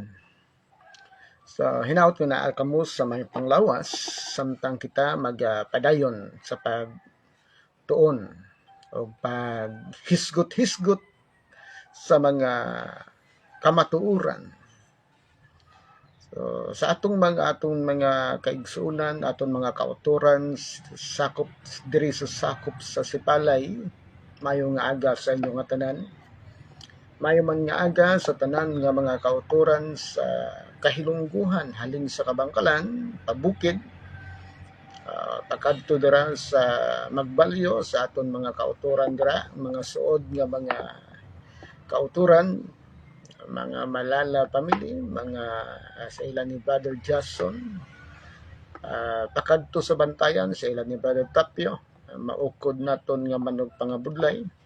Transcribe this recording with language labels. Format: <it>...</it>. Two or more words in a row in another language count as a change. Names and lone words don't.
<ceb>So, hinaut ko na kamo sa may panglawas samtang kita magpadayon sa pagtuon o paghisgot-hisgot sa mga kamatuoran. So, sa atong mga kaigsuonan, atong mga kauturan, sakop diri sa Sipalay, mayo nga aga sa inyong nga tanan.</ceb> <hil>Mayo man nga aga sa tanan nga mga kauturan sa kahilungguhan halin sa Kabangkalan, pabukid, pakadto dira sa Magbalyo sa aton mga kauturan dira, mga suod nga mga kauturan, mga Malala family, mga sa ilan ni Brother Jason, pakadto sa Bantayan sa ilan ni Brother Tapio, maukod naton nga manog pangabudlay,</hil>